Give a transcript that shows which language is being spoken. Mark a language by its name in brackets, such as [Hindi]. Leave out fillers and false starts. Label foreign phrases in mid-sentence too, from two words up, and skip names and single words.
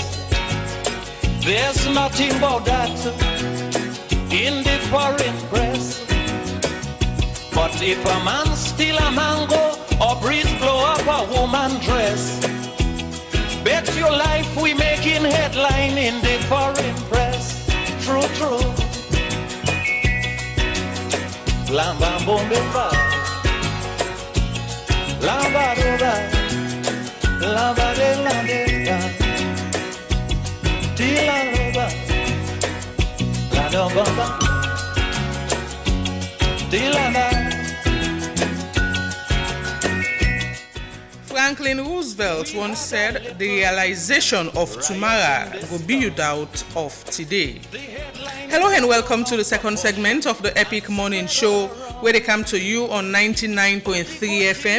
[English] There's nothing about that in the foreign press. But if a man steal a mango or breeze blow up a woman dress, bet your life we making headline in the foreign press. True, true. Lamba bombe fa, lamba roba, lamba de la de, tila roba, la domba, tila la. Franklin Roosevelt once said, "The realization of tomorrow will be you doubt of today." Hello and welcome to the second segment of the Epic Morning Show, where they come to you on 99.3 FM.